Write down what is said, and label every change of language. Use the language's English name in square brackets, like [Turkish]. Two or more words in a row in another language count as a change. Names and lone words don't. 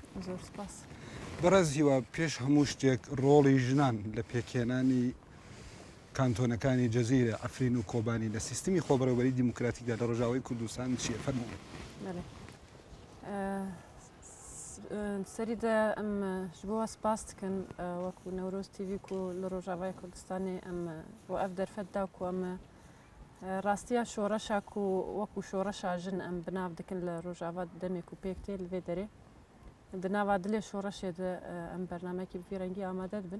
[Central Kurdish] بەڕێز هیوا پێش هەموو شتێک ڕۆڵی ژنان لە پێکێنانی کانتۆنەکانی جەزیرە ئەفرین و کۆبانی لە سیستمی خۆبەڕێوەبەری دیموکراتیکدا لە ڕۆژاوایی کوردستان چییە؟ فەرمووی. [Kurdish] سەریدا ئەم ji bo we spas dikim wekû Newroz TV ku li Rojavayê Kurdistanê em bo ev derfet da ku em rastiya şoreşa ku wekû şoreşa jin em binav dikin li Rojava demê ku pêk tê li vê derê. Di nava dilê şoreşê de em bernamekî bi vî rengî amade dibin.